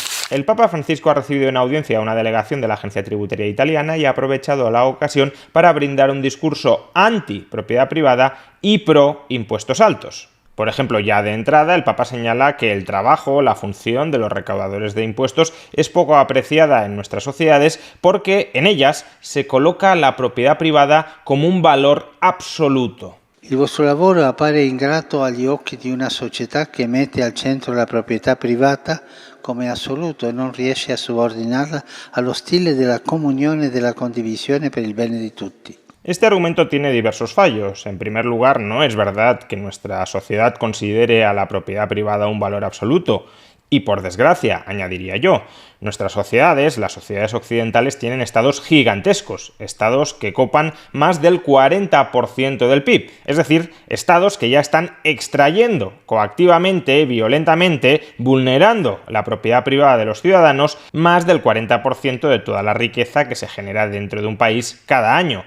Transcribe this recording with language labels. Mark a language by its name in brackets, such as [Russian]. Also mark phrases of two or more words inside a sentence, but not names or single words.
[Spanish] El Papa Francisco ha recibido en audiencia a una delegación de la Agencia Tributaria Italiana y ha aprovechado la ocasión para brindar un discurso anti-propiedad privada y pro-impuestos altos. Por ejemplo, ya de entrada, el Papa señala que el trabajo, la función de los recaudadores de impuestos es poco apreciada en nuestras sociedades porque en ellas se coloca la propiedad privada como un valor absoluto. [Italian] Il vostro lavoro appare ingrato agli occhi di una società che mette al centro la proprietà privata come assoluto e non riesce a subordinarla allo stile della comunione e della condivisione per il bene di tutti. [Spanish] Este argumento tiene diversos fallos. En primer lugar, no es verdad que nuestra sociedad considere a la propiedad privada un valor absoluto. Y por desgracia, añadiría yo, nuestras sociedades, las sociedades occidentales, tienen estados gigantescos, estados que copan más del 40% del PIB, es decir, estados que ya están extrayendo coactivamente, violentamente, vulnerando la propiedad privada de los ciudadanos, más del 40% de toda la riqueza que se genera dentro de un país cada año.